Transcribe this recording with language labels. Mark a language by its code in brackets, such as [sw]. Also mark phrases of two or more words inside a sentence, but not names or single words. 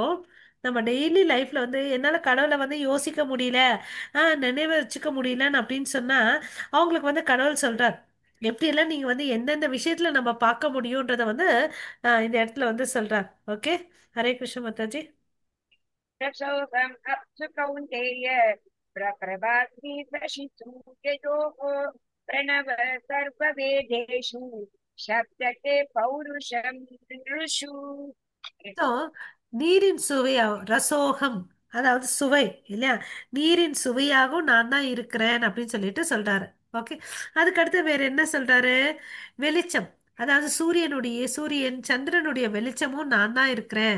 [ta] நம்ம [en] daily lifela [ta] வந்து என்னால கடவுளை வந்து யோசிக்க முடியல, நினைவு வச்சுக்க முடியலன்னு அப்படின்னு சொன்னா அவங்களுக்கு வந்து கடவுள் சொல்றார் எப்படியெல்லாம் நீங்க வந்து எந்தெந்த விஷயத்துல நம்ம பார்க்க முடியும்ன்றத வந்து இந்த இடத்துல வந்து சொல்றார். ஓகே. ஹரே கிருஷ்ண மாதாஜி. [sa] रसोगम् अप्सु कौन्तेय प्रप्रभास्मि प्रशिशूययोः प्रणव सर्ववेदेषु शब्दते पौरुषं नृषु. [ta] So, நீரின் சுவையா ரசோகம், அதாவது சுவை இல்லையா? நீரின் சுவையாகவும் நான் தான் இருக்கிறேன் அப்படின்னு சொல்லிட்டு சொல்றாரு. ஓகே. அதுக்கடுத்து வேற என்ன சொல்றாரு? வெளிச்சம், அதாவது சூரியன் சந்திரனுடைய வெளிச்சமும் நான் தான் இருக்கிறேன்.